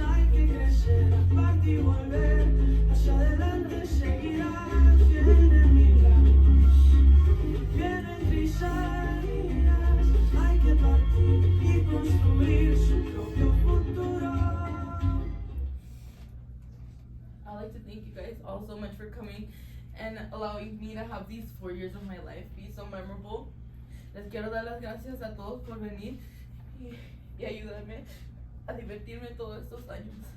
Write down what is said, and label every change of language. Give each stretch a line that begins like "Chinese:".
Spanish: Hay que crecer, partir y volver. Hacia adelante seguirás. Vienen milagros, vienen crisalinas, hay que partir y construir su propio futuro.
English: I'd like to thank you guys all so much for coming and allowing me to have these 4 years of my life be so memorable.
Spanish: Les quiero dar las gracias a todos por venir y ayudarme a divertirme todos estos años.